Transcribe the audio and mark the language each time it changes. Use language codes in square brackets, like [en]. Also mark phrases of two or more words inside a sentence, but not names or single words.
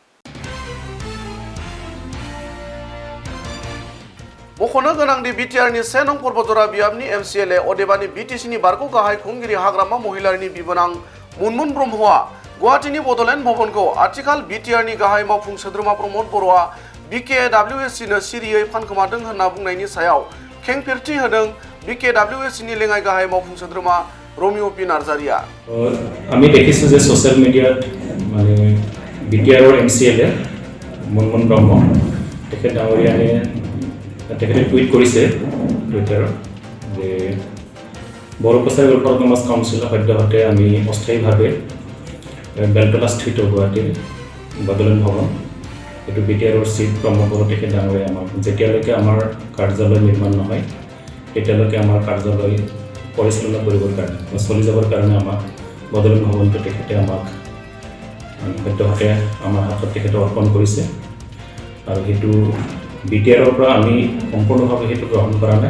[brx] मख'नो गोनांदि बिटिआरनि 1 नं पर्बतजरा बियाबनि एमसिएलए अदेबानि बिटिसिनि बारग' गाहाय खुंगिरि हाग्रामा महिलारिनि बिबोनां मुनमुन ब्रह्मआ गुवाहाटीनि बड'लेण्ड भवनखौ आथिखाल बिटिआरनि गाहाय मावफुं सोद्रोमा प्रमद बर'आ बिकेडब्लिउएससिनो सिरियै फानखोमादों होनना बुंनायनि सायाव खेंफेरथि होदों बिकेडब्लिउएससिनि लेङाइ गाहाय मावफुं सोद्रोमा रमिअ पि नार्जारिया। [as] আমি দেখিছোঁ যে সোশ্যাল মিডিয়াত মানে বিটিআৰৰ এমচিএলএ মুনমুন ব্ৰহ্ম তেখেত ডাঙৰীয়ানে তেখেতে টুইট কৰিছে টুইটাৰত যে বড়ো কছাৰী ৱেলফেয়াৰ অট'নমাছ কাউন্সিলৰ সদ্যহতে আমি অস্থায়ীভাৱে বেলতলাস্থিত গুৱাহাটীৰ বডলেণ্ড ভৱন এইটো বিটিআৰৰ চিফ প্ৰমোদ বড়ো তেখেত ডাঙৰীয়া আমাক যেতিয়ালৈকে আমাৰ কাৰ্যালয় নিৰ্মাণ নহয় তেতিয়ালৈকে আমাৰ কাৰ্যালয় পৰিচালনা কৰিবৰ কাৰণে চলি যাবৰ কাৰণে আমাক বডলেণ্ড ভৱনটো তেখেতে আমাক সদ্যহতে আমাৰ হাতত তেখেতে অৰ্পণ কৰিছে আৰু সেইটো বিটিআৰৰ পৰা আমি সম্পূৰ্ণভাৱে সেইটো গ্ৰহণ কৰা নাই।